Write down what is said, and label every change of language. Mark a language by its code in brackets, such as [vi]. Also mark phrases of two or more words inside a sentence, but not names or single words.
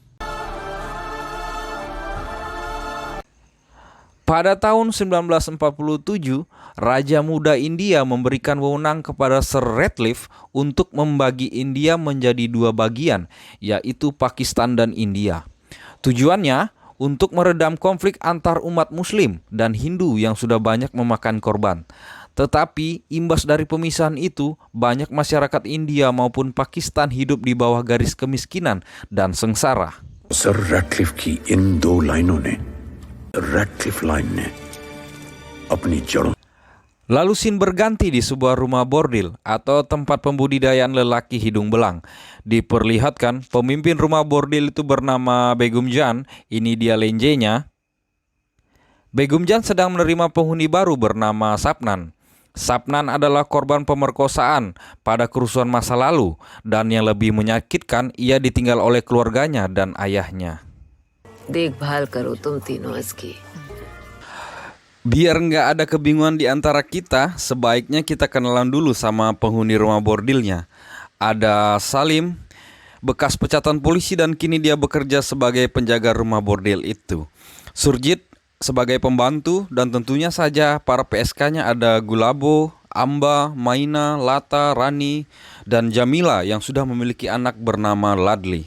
[id] Pada tahun 1947, Raja Muda India memberikan wewenang kepada Sir Ratcliffe untuk membagi India menjadi dua bagian, yaitu Pakistan dan India. Tujuannya untuk meredam konflik antar umat Muslim dan Hindu yang sudah banyak memakan korban. Tetapi imbas dari pemisahan itu, banyak masyarakat India maupun Pakistan hidup di bawah garis kemiskinan dan sengsara. [hi] सर रैटक्लिफ की इन दो लाइनों ने रैटक्लिफ लाइन ने अपनी जड़ों. [id] Lalu scene berganti di sebuah rumah bordil atau tempat pembudidayaan lelaki hidung belang. Diperlihatkan pemimpin rumah bordil itu bernama Begum Jan. Ini dia lenjenya. Begum Jan sedang menerima penghuni baru bernama Sapnan. Sapnan adalah korban pemerkosaan pada kerusuhan masa lalu, dan yang lebih menyakitkan, ia ditinggal oleh keluarganya dan ayahnya. [hi] देखभाल करो तुम तीनों इसकी. [id] Biar nggak ada kebingungan di antara kita, sebaiknya kita kenalan dulu sama penghuni rumah bordilnya. Ada Salim, bekas pecatan polisi dan kini dia bekerja sebagai penjaga rumah bordil itu. Surjit sebagai pembantu, dan tentunya saja para PSK-nya ada Gulabo, Amba, Maina, Lata, Rani, dan Jamila yang sudah memiliki anak bernama Ladli.